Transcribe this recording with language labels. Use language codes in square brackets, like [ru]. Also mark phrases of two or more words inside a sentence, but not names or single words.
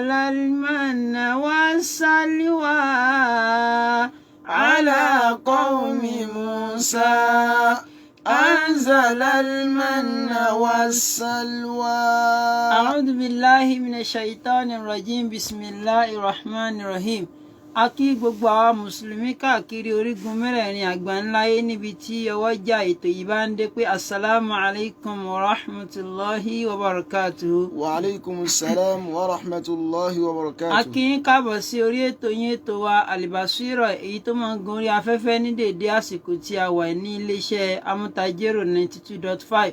[ar] المن والسلوى على قوم موسى أنزل المن والسلوى. أعوذ بالله من الشيطان الرجيم. بسم الله الرحمن الرحيم. [yo] A kí gbogbo àwa mùsùlùmí káàkiri orígun mẹ́rẹ̀ẹ̀rin àgbáńláyé níbi tí ọwọ́jà ètò yìí bá ń dé pé [ar] السلام عليكم ورحمة الله وبركاته. وعليكم السلام ورحمة الله وبركاته. [yo] A kí yín káàbọ̀ sí orí ètò yín ètò wa Al-Basira èyí tó máa ń gun orí afẹ́fẹ́ ní déédé àsìkò tí a wà ní iléeṣẹ́ amútajérò 92.5.